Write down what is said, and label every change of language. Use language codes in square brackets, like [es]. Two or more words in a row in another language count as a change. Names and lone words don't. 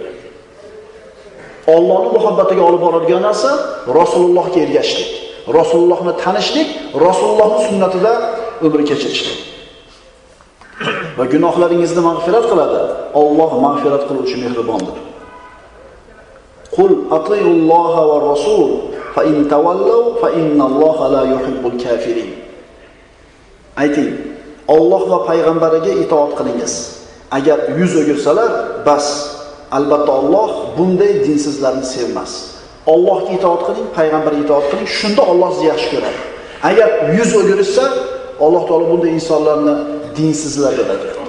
[uz] Allohning muhabbatiga olib boradigan narsa Rasulullohga ergashishlik, Rasulullohni tanishlik, Rasulullohning sunnatida umr kechirishlik. Va gunohlaringizni mag'firat qiladi. Alloh mag'firat qiluvchi mehribondir. [ar] قل أطيعوا الله والرسول فإن تولوا فإن الله لا يحب الكافرين. [uz] Ayting, Alloh va payg'ambariga itoat qilingiz. Agar yuz o'girsalar, bas, albatta Alloh bunday dinsizlarni sevmas. Allohga itoat qiling, payg'ambarga itoat qiling, shunda Alloh sizni yaxshi ko'radi. Agar yuz o'girsa, Alloh taolo bunday insonlarni dinsizlar deb aytadi.